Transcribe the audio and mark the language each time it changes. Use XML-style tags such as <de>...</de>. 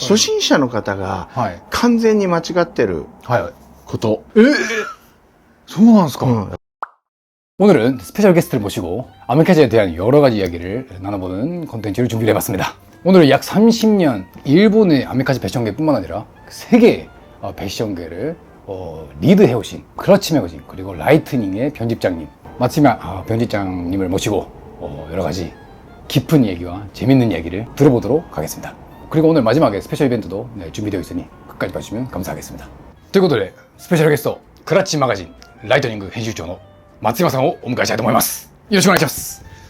<ja>初心者の方が完全に間違ってること。そうなんですか。</ja> <ko>오늘은 스페셜 게스트를 모시고 아메리카지에 대한 여러 가지 이야기를 나눠보는 콘텐츠를 준비를 해봤습니다. 오늘은 약 30년 일본의 아메리카지 패션계뿐만 아니라 세계의 패션계를 리드해오신 크러치 매거진 그리고 라이트닝의 편집장님 마츠미야 편집장님을 모시고 여러 가지 깊은 얘기와 재밌는 이야기를 들어보도록 하겠습니다. 그리고 오늘 마지막에 스페셜 이벤트도 준비되어 있으니 끝까지 봐주시면 감사하겠습니다.</ko> <ja>ということでスペシャルゲストクラッチマガジンライトニング編集長の松山さんをお迎えしたいと思います。よろしくお願いします。</ja>